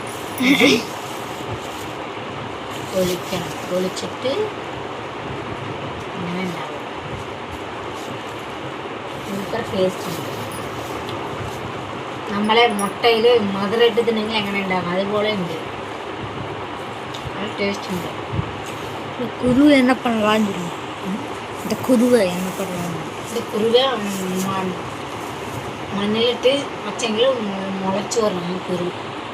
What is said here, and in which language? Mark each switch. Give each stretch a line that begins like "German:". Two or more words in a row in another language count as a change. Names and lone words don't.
Malayalam: പൊളിച്ചിട്ട് ഇങ്ങനെ ഉണ്ടാവും. സൂപ്പർ ടേസ്റ്റ് ഉണ്ട്. നമ്മളെ മുട്ടയിൽ മധുരം ഇട്ട് തിന്നെങ്കിൽ എങ്ങനെ ഉണ്ടാകും അതുപോലെ ഉണ്ട്. നല്ല ടേസ്റ്റ് ഉണ്ട്.
Tamil: குருவை என்ன பண்ணலான்னு சொல்லி இந்த குருவை என்ன பண்ணலாம்?
Malayalam: இந்த കുറുവ മണ്ണിലിട്ട് വച്ചെങ്കിൽ മുളച്ചു വരണം കുരു.